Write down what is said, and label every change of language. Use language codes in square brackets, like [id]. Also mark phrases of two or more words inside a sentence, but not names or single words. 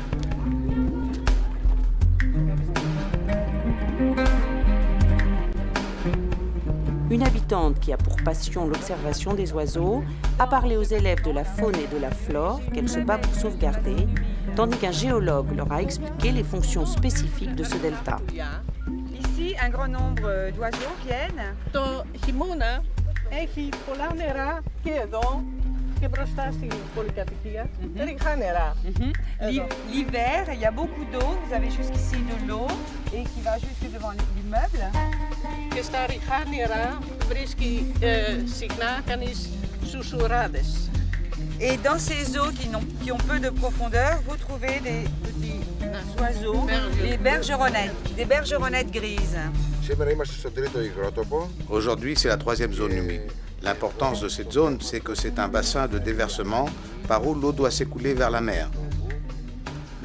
[fr] Une habitante qui a pour passion l'observation des oiseaux a parlé aux élèves de la faune et de la flore qu'elle se bat pour sauvegarder, tandis qu'un géologue leur a expliqué les fonctions spécifiques de ce delta. Ici, un grand nombre d'oiseaux viennent. [el] Το χειμώνα έχει πολλά νερά και εδώ και μπροστά στην πολυκατοικία. Ριχά νερά. [fr] L'hiver, il y a beaucoup d'eau. Vous avez jusqu'ici de l'eau et qui va jusque devant l'immeuble. [el] Και στα ριχά νερά βρίσκει συχνά κανείς σουσουράδες. [fr] Et dans ces eaux qui ont peu de profondeur, vous trouvez des petits oiseaux, les bergeronnettes, des bergeronnettes grises. Aujourd'hui, c'est la troisième zone humide. L'importance de cette zone, c'est que c'est un bassin de déversement par où l'eau doit s'écouler vers la mer.